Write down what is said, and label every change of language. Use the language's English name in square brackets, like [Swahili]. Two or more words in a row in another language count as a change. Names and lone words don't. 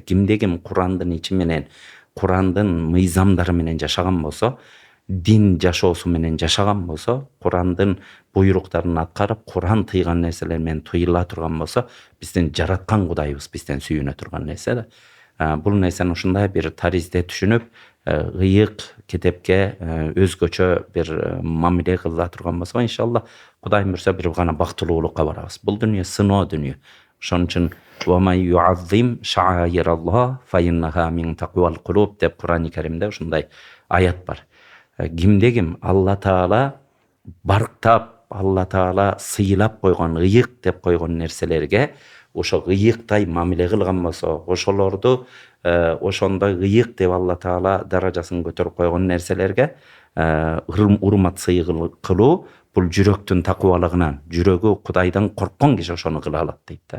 [Kyrgyz] Кимде ким Курандын ичи менен, Курандын мыйзамдары менен жашаган болсо, дин жашоосу менен жашаган болсо, Курандын буйруктарын аткарып, Куран тыйган нерселер менен тыйыла турган болсо, биздин жараткан Кудайыбыз бизден сүйүнө турган нерсе да. Бул нерсени ушундай бир таризде түшүнүп, ыйык китепке өзгөчө бир мамиле кыла турган болсо, иншалла Кудай мурса бир гана бактылуулукка барабыз. Бул дүйнө сыноо дүйнө. Ошон үчүн [Arabic] وَمَنْ يُعَظِّمْ شَعَائِرَ اللَّهِ فَإِنَّهَا مِنْ تَقْوَى الْقُلُوبِ [Kyrgyz] деп Курани Каримде ушундай аят бар. Кимде ким Алла Таала барктап, Алла Таала сыйлап койгон, ыйык деп койгон нерселерге ошо ыйыктай мамиле кылган болсо, ошолорду ошондой ыйык деп Алла Таала даражасын көтөрүп койгон нерселерге урмат сый кылуу бул жүрөктүн такыбалыгынан, жүрөгү Кудайдан корккон киши ошону кыла алат дейт да.